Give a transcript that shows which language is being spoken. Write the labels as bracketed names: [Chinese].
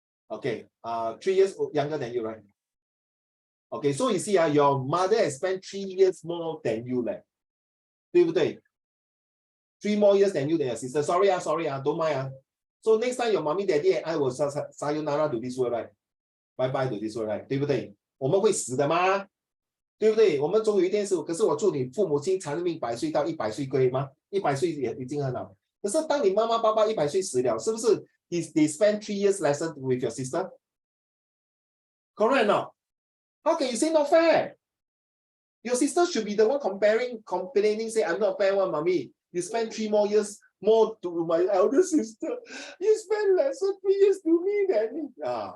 [English] Okay, 3 years younger than you, right? Okay, so you see, your mother has spent 3 years more than you, [Chinese] 对不对? [English] 3 more years than you than your sister. Sorry, don't mind. So next time your mommy, daddy, and I will sayonara to this world, right? Bye bye to this world, right? [Chinese] 对不对？我们会死的吗？对不对？我们总有一天是，可是我祝你父母亲长命百岁到100岁，可以吗？100岁也已经很好。可是当你妈妈爸爸100岁死了，是不是 [English] they spend 3 years lesson with your sister? Correct or not? How can you say not fair? Your sister should be the one complaining, say, I'm not fair one, mommy. You spend 3 more years more to my elder sister. You spend less than 3 years to me than me.